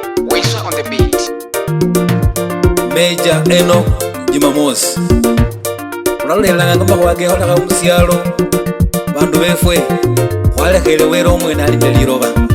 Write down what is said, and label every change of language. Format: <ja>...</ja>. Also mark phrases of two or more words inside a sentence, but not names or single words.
<luy>Wesa</luy> <en>on the beat.</en> <luy>Major Enoch Jumamosi. Ulalulelanga ngamba kwage hola ka musialo. Bandu befwe, kwalekhele wele omwene alinde liloba.</luy>